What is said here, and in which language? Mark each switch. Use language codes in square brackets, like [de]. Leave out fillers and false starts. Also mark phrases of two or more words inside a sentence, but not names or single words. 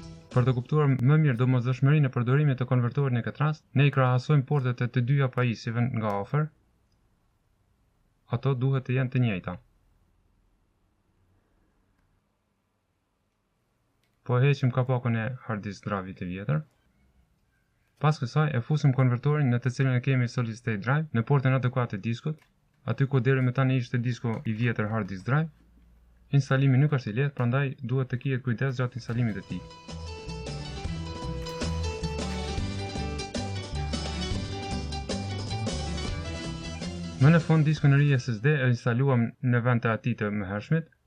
[sq] Për të kuptuar më mirë domosdoshmërinë e përdorimit të konvertorit në këtë rast, ne I krahasojmë portet e të dyja pajisjeve nga afër. Ato duhet të jenë të njëjta. Po heqim kapakun e [en] hard disk drive- [sq] it të vjetër. Pas kësaj e fusim konvertorin në të cilën e kemi [en] solid state drive [sq] në portën adekuate të diskut, aty ku deri më tani ishte disku I vjetër [en] hard disk drive. [sq] Instalimi nuk është I lehtë, prandaj duhet të kihet kujdes gjatë instalimit të tij. Më në fund diskun e ri SSD e instaluam në vend të atij të mëhershmit.